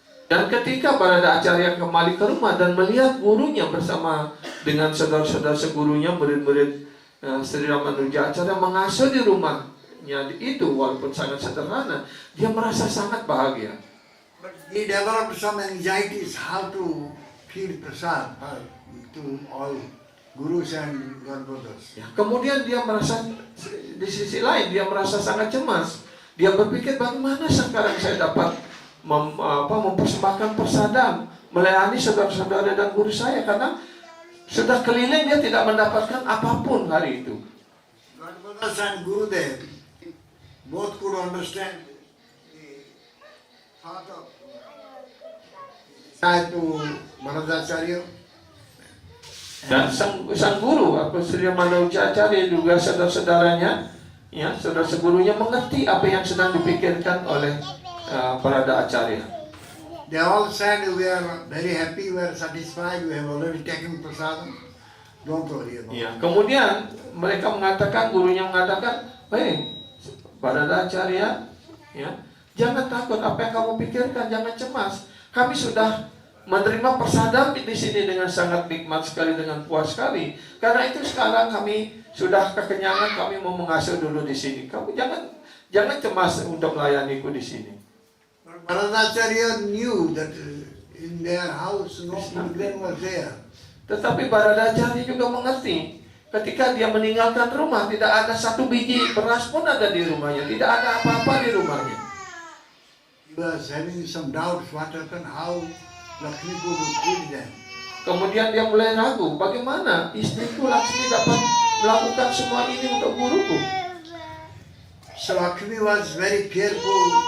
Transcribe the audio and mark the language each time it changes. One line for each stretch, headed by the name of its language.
Indonesian: Dan ketika Barada Acharya kembali ke rumah dan melihat gurunya bersama dengan saudara-saudara segurunya, murid-murid Sri Ramadurja Acharya mengasuh di rumahnya itu, walaupun sangat sederhana, dia merasa sangat bahagia.
English: But he developed some anxieties how to feed prasad to all gurus and godbrothers.
Indonesian: Ya, kemudian dia merasa, di sisi lain dia merasa sangat cemas. Dia berpikir, bagaimana sekarang saya dapat mempersembahkan prasadam, melayani saudara-saudara dan guru saya, karena sudah keliling dia tidak mendapatkan apapun hari itu.
English: Godbrothers and Gurudev both could understand the thought of disciple Bharadacharya.
Indonesian: Dan sang guru atau Sri Ramanujaya Acharya juga saudara-saudaranya, ya, saudara segurunya mengerti apa yang sedang dipikirkan oleh Barada Acharya.
English: They all said, we are very happy, we are satisfied, we have already taken prasadam. Don't worry about
Indonesian: Ya,
English: it.
Indonesian: kemudian mereka mengatakan, gurunya mengatakan, "Hei, Barada Acharya, ya, jangan takut apa yang kamu pikirkan, jangan cemas. Kami sudah menerima prasadam di sini dengan sangat nikmat sekali, dengan puas sekali. Karena itu sekarang kami sudah kekenyangan, kami mau mengasuh dulu di sini. Kamu jangan cemas untuk melayaniku di sini."
English: But Bharadacharya knew that in their house no children was there.
Indonesian: Tetapi Barada Acharya juga mengerti, ketika dia meninggalkan rumah, tidak ada satu biji beras pun ada di rumahnya, tidak ada apa-apa di rumahnya.
English: He was having some doubts what happened, how Lakshmi could feed them.
Indonesian: Kemudian dia mulai ragu, bagaimana istriku Laksmi dapat melakukan semua ini untuk guruku.
English: So Lakshmi was very careful.